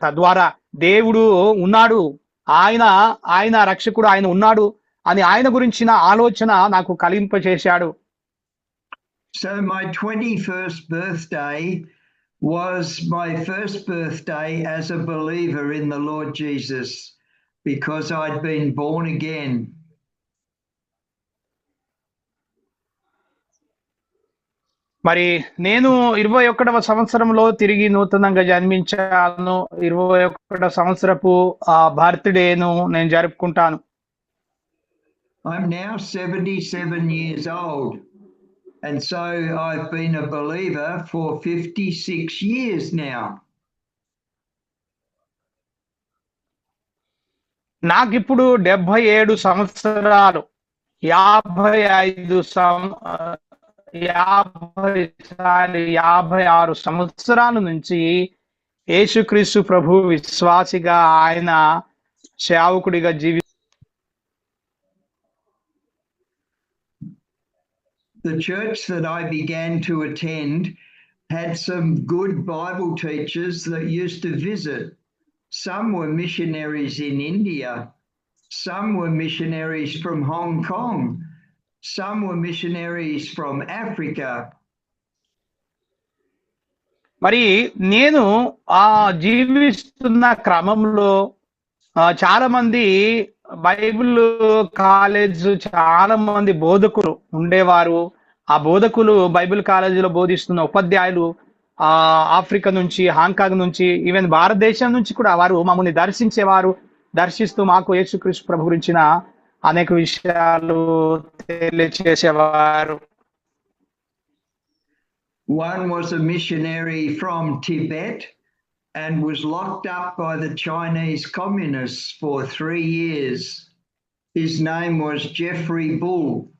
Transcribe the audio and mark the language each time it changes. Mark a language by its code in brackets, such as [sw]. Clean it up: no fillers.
[te] తద్వారా దేవుడు ఉన్నాడు, ఆయన రక్షకుడు, ఆయన ఉన్నాడు అని ఆయన గురించిన ఆలోచన నాకు కలిగింపచేశాడు. [en] So my 21st birthday was my first birthday as a believer in the Lord Jesus, because I'd been born again. [te] మరి నేను 21వ సంవత్సరంలో తిరిగి నూతనంగా జన్మించాను. 21వ సంవత్సరపు బర్త్డేను నేను జరుపుకుంటాను. [en] I'm now 77 years old, and so I've been a believer for 56 years now. [te] నాకిప్పుడు 77 సంవత్సరాలు, 56 సంవత్సరాల నుంచి యేసుక్రీస్తు ప్రభు విశ్వాసిగా, ఆయన సేవకుడిగా [en] The church that I began to attend had some good Bible teachers that used to visit. Some were missionaries in India, some were missionaries from Hong Kong, some were missionaries from Africa. [te] మరి నేను జీవిస్తున్న క్రమంలో చాలా మంది Bible college, చాలా మంది బోధకులు ఉండేవారు. ఆ బోధకులు బైబిల్ కాలేజీలో బోధిస్తున్న ఉపాధ్యాయులు ఆఫ్రికా నుంచి, హాంకాంగ్ నుంచి, ఈవెన్ భారతదేశం నుంచి కూడా వారు మమ్మల్ని దర్శించేవారు. దర్శిస్తూ మాకు యేసుక్రీస్తు ప్రభు గురించిన అనేక విషయాలు తెలియచేసేవారు. [en] One was a missionary from Tibet and was locked up by the Chinese communists for 3 years. His name was Jeffrey Bull.